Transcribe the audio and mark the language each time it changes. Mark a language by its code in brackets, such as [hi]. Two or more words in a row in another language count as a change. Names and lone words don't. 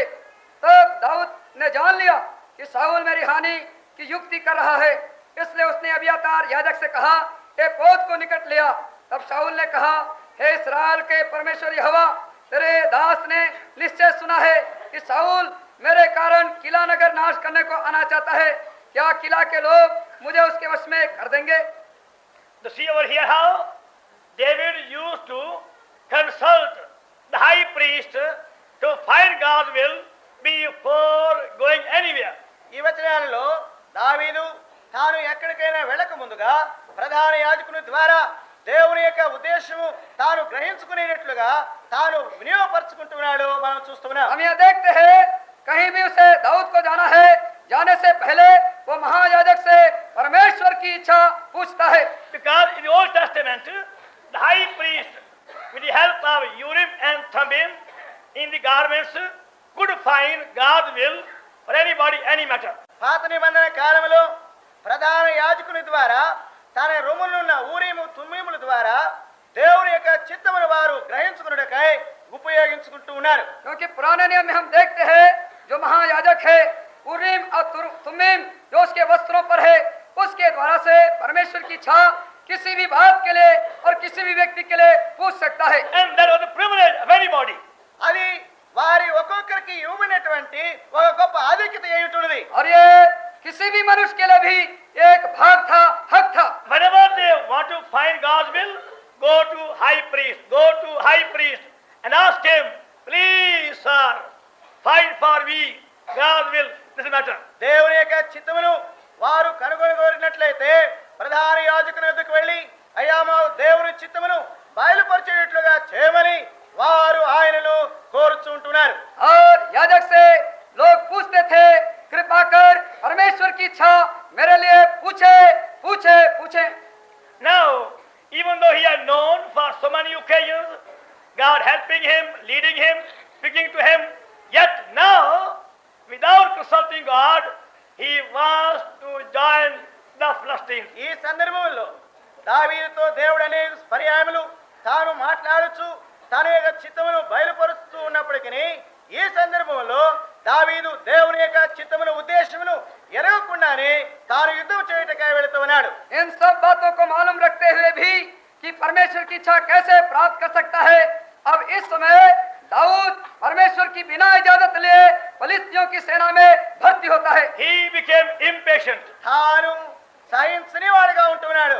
[hi] तब दाऊद ने जान लिया कि शाऊल मेरी हानि की युक्ति कर रहा है, इसलिए उसने अबियातार याजक से कहा, एक पौध को निकट लिया। तब शाऊल ने कहा, हे इस्राएल के परमेश्वर यहोवा, तेरे दास ने निश्चय सुना है कि शाऊल मेरे कारण किला नगर नाश करने को आना चाहता है। क्या किला के लोग मुझे उसके वश में कर देंगे? [en] To see over here how David used to consult the high priest to find God's will before going anywhere. [te] ఈ వచనాలలో దావీదు తాను ఎక్కడికైనా వెళ్ళక ముందుగా ప్రధాన యాజకుని ద్వారా దేవుని యొక్క ఉద్దేశము తాను గ్రహించుకునేటట్లుగా తాను వినియోగపరుచుకుంటున్నాడు మనం చూస్తున్నాం. [hi] हम यह देखते हैं, कहीं भी उसे दाऊद को जाना है, जाने से पहले वो महायाजक से परमेश्वर की इच्छा पूछता है। [en] Because in the Old Testament, the high priest, with the help of Urim and Thummim in the garments, could find God's will for anybody, any matter. [te] పాత నిబంధన కాలంలో ప్రధాన యాజకుని ద్వారా తన రొమ్మునున్న ఊరీము తుమ్మీముల ద్వారా దేవుని యొక్క చిత్తమును వారు గ్రహించుకున్నటకై ఉపయోగించుకుంటూ ఉన్నారు. [hi] क्योंकि पुराने नियम में हम देखते हैं, जो महायाजक है, उरीम और तुम्मीम जो उसके वस्त्रों पर है, उसके द्वारा से परमेश्वर की इच्छा किसी भी बात के लिए और किसी भी व्यक्ति के लिए पूछ सकता है। [en] And that was the privilege of anybody. [te] అది వారి ఒక్కొక్కరికి ఇవ్వబడినటువంటి ఒక గొప్ప ఆధిక్యత ఏమిటున్నది. [hi] और ये किसी भी मनुष्य के लिए भी एक भाग था, हक था। [en] Whenever they want to find God's will, go to high priest and ask him, please sir, find for me God's will, this matter. [te] దేవుని యొక్క చిత్తమును వారు కనుగొనగోరినట్లయితే ప్రధాన యాజకుని వద్దకు వెళ్ళి, అయ్యా మా దేవుని చిత్తమును బయలుపరిచేటట్లుగా చేయమని వారు ఆయనను కోరుచుంటున్నారు. [hi] और याजक से लोग पूछते थे, कृपा कर परमेश्वर की इच्छा मेरे लिए पूछे पूछे पूछे। [en] Now, even though he had known for so many occasions, God helping him, leading him, speaking to him, yet now, without consulting God, he wants to join the Philistines. [te] ఈ సందర్భంలో దావీదుతో దేవుడు అనేక పర్యాయములు తాను మాట్లాడుచు తన యొక్క చిత్తమును బయలుపరుస్తూ ఉన్నప్పటికీ ఈ సందర్భంలో దావీదు దేవుని యొక్క చిత్తమును ఉద్దేశమును ఎరగకుండానే తాను యుద్ధం చేయటకై వెళుతూ ఉన్నాడు. [hi] इन सब बातों को मालूम रखते हुए भी कि परमेश्वर की इच्छा कैसे प्राप्त कर सकता है, अब इस समय दाऊद परमेश्वर की बिना इजाजत लिए फिलिस्तियों की सेना में भर्ती होता है। [en] He became impatient. [te] తాను సహించని వాడుగా ఉంటున్నాడు.